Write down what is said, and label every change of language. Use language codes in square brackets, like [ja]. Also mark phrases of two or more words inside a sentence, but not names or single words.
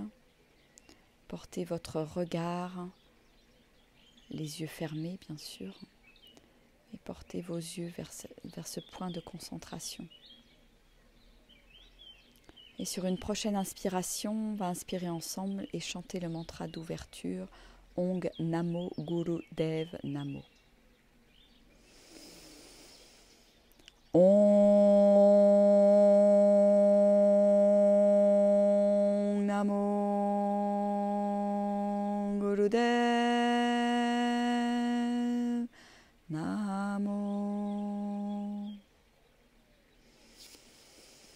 [fr] Portez votre regard, les yeux fermés bien sûr, et portez vos yeux vers ce point de concentration. Et sur une prochaine inspiration, on va inspirer ensemble et chanter le mantra d'ouverture [pa] Ong Namo Guru Dev Namo. Om Namo Guru Dev Namo.